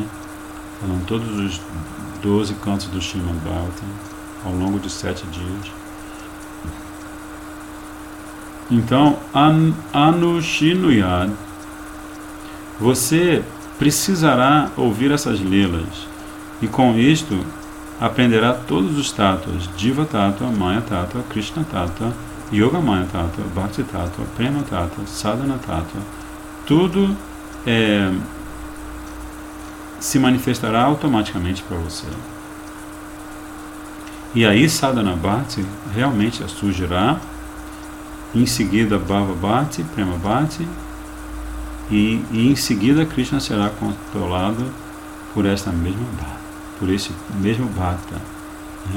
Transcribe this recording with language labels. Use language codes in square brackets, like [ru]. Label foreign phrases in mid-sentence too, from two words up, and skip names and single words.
[pt] Falando todos os 12 cantos do Srimad Bhagavatam ao longo de 7 dias. Então, Anushinuyad, você precisará ouvir essas lilas e com isto aprenderá todos os tátuas: [sa] Jiva Tattva, Maya Tattva, Krishna Tattva, Yoga Maya Tattva, Bhakti Tattva, Prema Tattva, Sadhana Tattva. [pt] Tudo se manifestará automaticamente para você. E aí [sa] Sadhana Bhakti [pt] realmente surgirá, em seguida [sa] Bhava Bhakti, Prema Bhakti, [pt] e em seguida Krishna será controlado por esta mesma Bhakti, por esse mesmo Bhakta, né?